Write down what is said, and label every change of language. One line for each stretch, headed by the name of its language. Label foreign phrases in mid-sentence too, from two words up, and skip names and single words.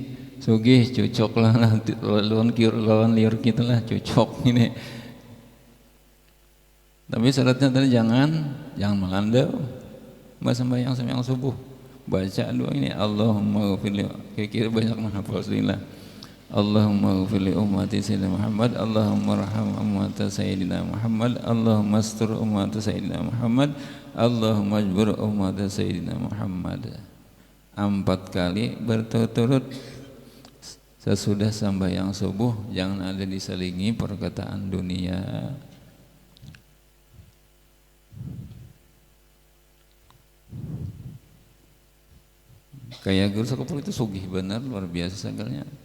Banjar: Sugih cocok lah lawan liur kita lah, cocok ini. Tapi syaratnya tadi jangan melanda sembahyang subuh. Baca doa ini,
Arabic: اللهم اغفر لي,
Banjar: kira-kira banyak menghafal sunnah.
Arabic: اللهم اغفر لأمة سيدنا محمد، اللهم ارحم أمة سيدنا محمد، اللهم استر أمة سيدنا محمد، اللهم اجبر أمة سيدنا محمد.
Banjar: 4 kali berturut-turut sesudah sembahyang subuh, jangan ada diselingi perkataan dunia. Kayak guru sakumpul itu sugih benar, luar biasa segalanya.